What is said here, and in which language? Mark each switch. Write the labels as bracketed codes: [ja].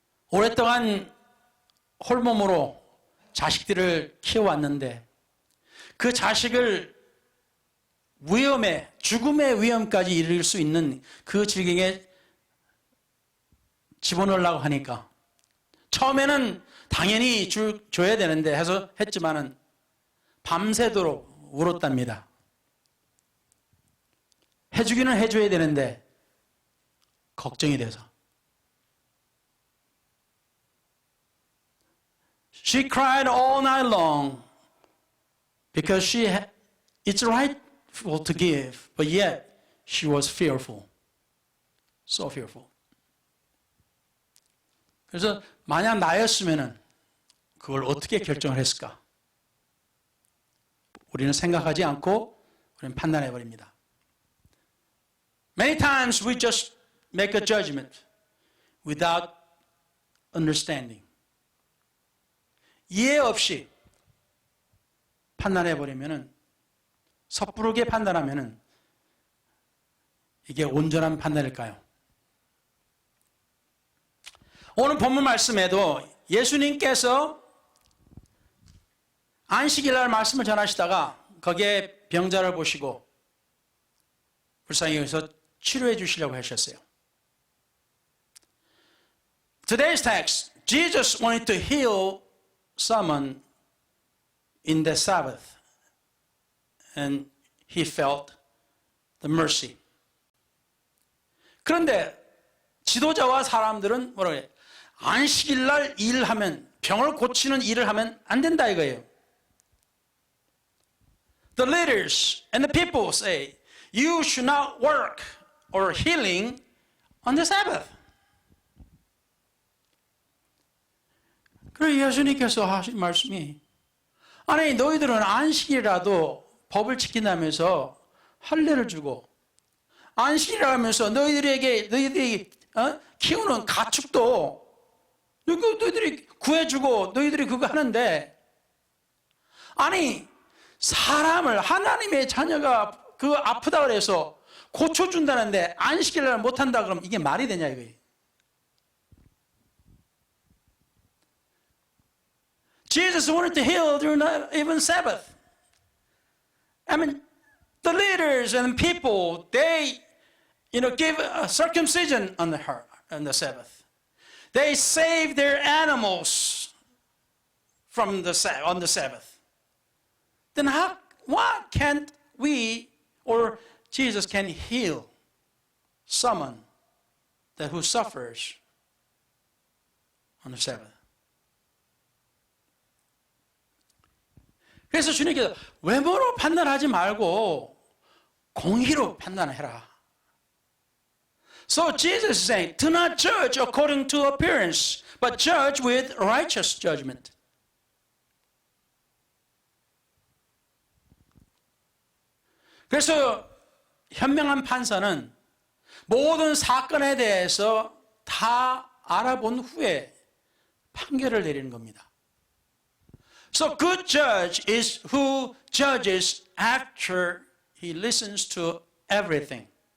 [ko] 오랫동안 홀몸으로 자식들을 키워왔는데 그 자식을 위험에, 죽음의 위험까지 이를 수 있는 그 질경에 집어넣으려고 하니까 처음에는 당연히 줘야 되는데 해서 했지만은 밤새도록 울었답니다. 해주기는 해줘야 되는데 걱정이 돼서. [en] She cried all night long because it's rightful to give, but yet she was fearful. So fearful. [ko] 그래서 만약 나였으면은 그걸 어떻게 결정을 했을까? 우리는 생각하지 않고 우리는 판단해 버립니다. [en] Many times we just make a judgment without understanding. [ko] 이해 없이 판단해 버리면은, 섣부르게 판단하면은 이게 온전한 판단일까요? 오늘 본문 말씀에도 예수님께서 안식일 날 말씀을 전하시다가 거기에 병자를 보시고 불쌍히 여기서 치료해 주시려고 하셨어요. [en] Today's text, Jesus wanted to heal someone in the Sabbath, and he felt the mercy. [ko] 그런데 지도자와 사람들은 뭐라고 해요? 안식일 날 일하면, 병을 고치는 일을 하면 안 된다 이거예요. [en] The leaders and the people say, you should not work or healing on the Sabbath. [ko] 그래서 예수님께서 하신 말씀이, 아니 너희들은 안식이라도 법을 지킨다면서 할례를 주고, 안식이라면서 너희들이 키우는 가축도 너희들이 구해주고 너희들이 그거 하는데, 아니 사람을, 하나님의 자녀가 그 아프다 그래서 고쳐준다는데 안식일날 못한다 그러면 이게 말이 되냐 이거예요. [en] Jesus wanted to heal during even Sabbath. I mean, the leaders and people, they, give a circumcision on the Sabbath. They save their animals on the Sabbath. Then why can't we, or Jesus can heal someone who suffers on the Sabbath? [ko] 그래서 주님께서 외모로 판단하지 말고 공의로 판단해라. [en] So Jesus is saying, do not judge according to appearance, but judge with righteous judgment. [ko] 그래서 현명한 판사는 모든 사건에 대해서 다 알아본 후에 판결을 내리는 겁니다. [en] So good judge is who judges after he listens to everything.